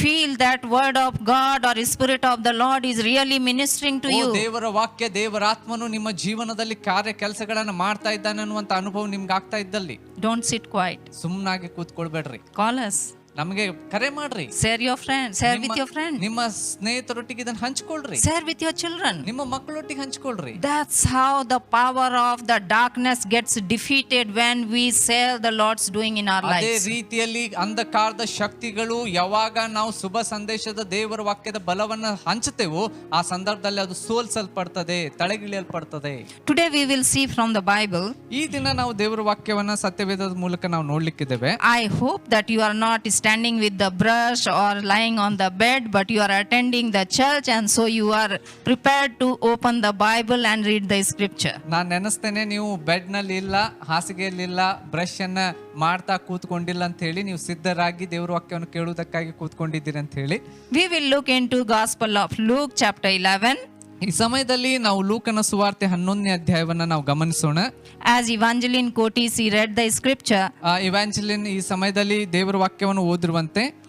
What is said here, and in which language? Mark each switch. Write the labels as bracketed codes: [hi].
[en] feel that word of God or Spirit of the Lord is really ministering to you. [kn] ದೇವರ ವಾಕ್ಯ, ದೇವರ ಆತ್ಮನು ನಿಮ್ಮ ಜೀವನದಲ್ಲಿ ಕಾರ್ಯ ಕೆಲಸಗಳನ್ನ ಮಾಡ್ತಾ ಇದ್ದಾನೆ ಅನ್ನುವಂತ ಅನುಭವ ನಿಮ್ಗೆ ಆಗ್ತಾ ಇದ್ದಲ್ಲಿ [en] Don't sit quiet. [kn] ಸುಮ್ಮನಾಗಿ ಕೂತ್ಕೊಳ್ಬೇಡ್ರಿ, [en] Call us. [kn] ನಮಗೆ ಕರೆ ಮಾಡ್ರಿ. [en] Share with your friend. [kn] ನಿಮ್ಮ ಸ್ನೇಹಿತರೊಟ್ಟಿಗೆ ಇದನ್ನ ಹಂಚ್ಕೊಳ್ರಿ. [en] Share with your children. [kn] ನಿಮ್ಮ ಮಕ್ಕಳೊಟ್ಟಿಗೆ ಹಂಚ್ಕೊಳ್ರಿ. [en] That's how the power of the darkness gets defeated when we share the Lord's doing in our [kn] ಅದೇ [en] lives. [kn] ರೀತಿಯಲ್ಲಿ ಅಂಧಕಾರದ ಶಕ್ತಿಗಳು ಯಾವಾಗ ನಾವು ಶುಭ ಸಂದೇಶದ ದೇವರ ವಾಕ್ಯದ ಬಲವನ್ನ ಹಂಚುತ್ತೇವೋ ಆ ಸಂದರ್ಭದಲ್ಲಿ ಅದು ಸೋಲ್ಸಲ್ಪಡ್ತದೆ, ತಳೆಗಿಳಿಯಲ್ಪಡ್ತದೆ. [en] Today we will see from the Bible. [kn] ಈ ದಿನ ನಾವು ದೇವರ ವಾಕ್ಯವನ್ನ ಸತ್ಯವೇದದ ಮೂಲಕ ನಾವು ನೋಡ್ಲಿಕ್ಕಿದ್ದೇವೆ. [en] I hope that you are not standing with the brush or lying on the bed, but you are attending the church, and so you are prepared to open the Bible and read the scripture. [kn] ನಾನು ನೆನೆಸ್ತೇನೆ, ನೀವು bed ನಲ್ಲಿ ಇಲ್ಲ, ಹಾಸಿಗೆಯಲ್ಲಿ ಇಲ್ಲ, brush ಅನ್ನ ಮಾಡ್ತಾ ಕೂತ್ಕೊಂಡಿಲ್ಲ ಅಂತ ಹೇಳಿ ನೀವು ಸಿದ್ಧರಾಗಿ ದೇವರ ವಾಕ್ಯವನ್ನು ಕೇಳುವುದಕ್ಕಾಗಿ ಕೂತ್ಕೊಂಡಿದ್ದೀರಿ ಅಂತ ಹೇಳಿ. [en] We will look into Gospel of Luke chapter 11. [kn] ಈ ಸಮಯದಲ್ಲಿ ನಾವು ಲೂಕನ ಸುವಾರ್ತೆ 11ನೇ ಅಧ್ಯಾಯವನ್ನ ನಾವು ಗಮನಿಸೋಣ. [en] As Evangeline Kotis he read the scripture. [kn] ಇವಾಂಜಲಿನ್ ಈ ಸಮಯದಲ್ಲಿ ದೇವರ ವಾಕ್ಯವನ್ನು ಓದಿರುವಂತೆ